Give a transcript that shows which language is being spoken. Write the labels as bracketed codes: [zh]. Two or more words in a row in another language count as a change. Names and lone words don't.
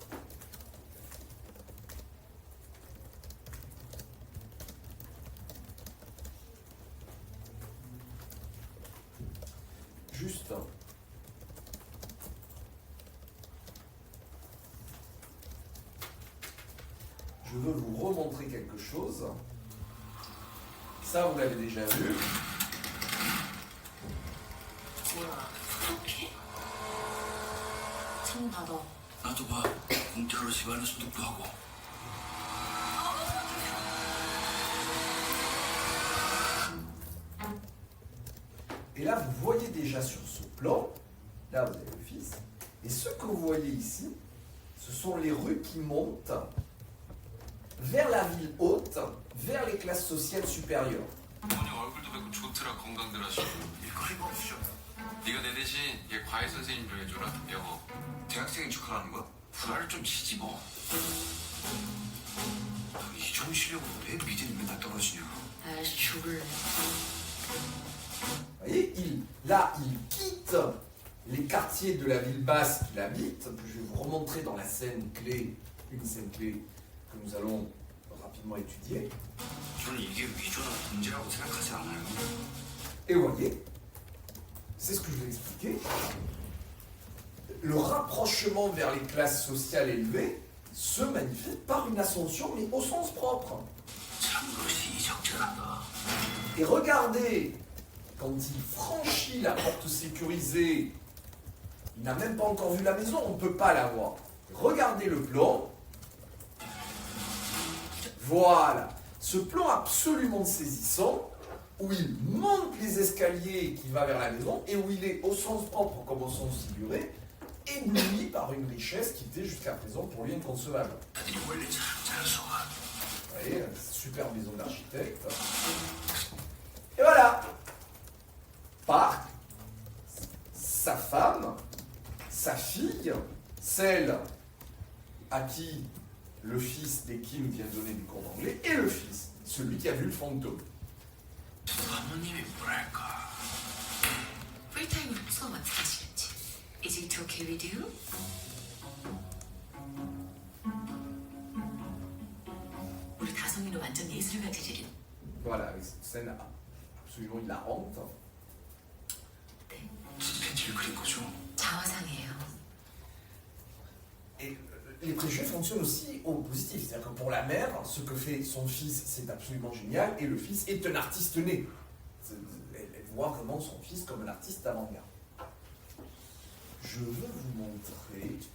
[fr] Juste, je veux vous remontrer quelque chose. Ça, vous l'avez déjà vu. [ko] 뭐야, 그렇게? 참 받아. 나도 봐. 공짜로 집안에 소독도 하고. [fr] Et là, vous voyez déjà sur ce plan, là vous avez le fils, et ce que vous voyez ici, ce sont les rues qui montent vers la ville haute, vers les classes sociales supérieures. [ko] 부모님 얼굴도 뵙고 좋더라 건강들 하시고. 일거리가 없으셔. 네가 내 대신 얘 과외 선생님 좀 해줘라 영어. 대학생인 척하라는 거야? 불화를 좀 치지 뭐. 이 좋은 실력으로 왜 미대는 맨날 떨어지냐? 아이씨, 죽을래. [fr] Vous voyez, il quitte les quartiers de la ville basse qu'il habite. Je vais vous remontrer dans la scène clé, une scène clé que nous allons rapidement étudier. [ko] 저는 이게 위조나 범죄라고 생각하지 않아요. [fr] Et vous voyez, c'est ce que je vais expliquer. Le rapprochement vers les classes sociales élevées se manifeste par une ascension, mais au sens propre. [ko] 참으로 시적절하다. [fr] Et regardez, quand il franchit la porte sécurisée, il n'a même pas encore vu la maison, on ne peut pas la voir. Regardez le plan. Voilà. Ce plan absolument saisissant, où il monte les escaliers qui va vers la maison, et où il est au sens propre comme au sens figuré, ébloui par une richesse qui était jusqu'à présent pour lui inconcevable. [ko] 다들이 원래 잘 속아. [fr] Vous voyez, super maison d'architecte. Et voilà. Park, sa femme, sa fille, celle à qui le fils des Kim vient donner du cours d'anglais, et le fils, celui qui a vu le fantôme. [ko] 사모님이 뭐랄까. 풀타임으로 수업 어떻게 하시는지. [en] Is it okay with you? [ko] 우리 다솜이는 완전 예술가 재질이. [fr] Voilà, avec cette scène absolument hilarante. [ko] 팬티를 그린 거죠? 자화상이에요. [fr] Et les préjugés fonctionnent aussi au positif. C'est-à-dire que pour la mère, ce que fait son fils, c'est absolument génial, et le fils est un artiste né. Elle voit vraiment son fils comme un artiste avant-garde. Je veux vous montrer...